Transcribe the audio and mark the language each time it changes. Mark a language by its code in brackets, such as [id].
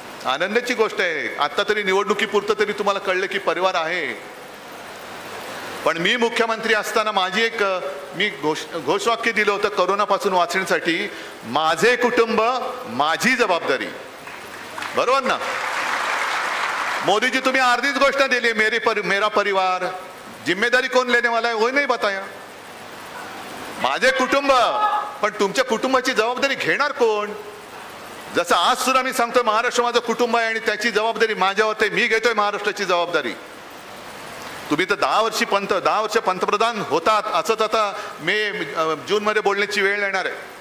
[mr] आनंदाची गोष्ट आहे. आता तरी निवडणुकीपुरतं तरी तुम्हाला कळलं की परिवार आहे. पण मी मुख्यमंत्री असताना माझी एक मी घोषवाक्य दिलं होतं करोनापासून वाचण्यासाठी, माझे कुटुंब माझी जबाबदारी, बरोबर ना? मोदीजी तुम्ही अर्धीच गोष्ट दिली, [hi] मेरा परिवार, जिम्मेदारी कौन लेने वाला है वो नहीं बताया. [mr] माझे कुटुंब, पण तुमच्या कुटुंबाची जबाबदारी घेणार कोण? जसं आज सुद्धा मी सांगतोय महाराष्ट्र माझं कुटुंब आहे आणि त्याची जबाबदारी माझ्यावर आहे, मी घेतोय महाराष्ट्राची जबाबदारी. तुम्ही तर 10 वर्ष पंतप्रधान होतात, असंच आता जून मध्ये बोलण्याची वेळ येणार आहे.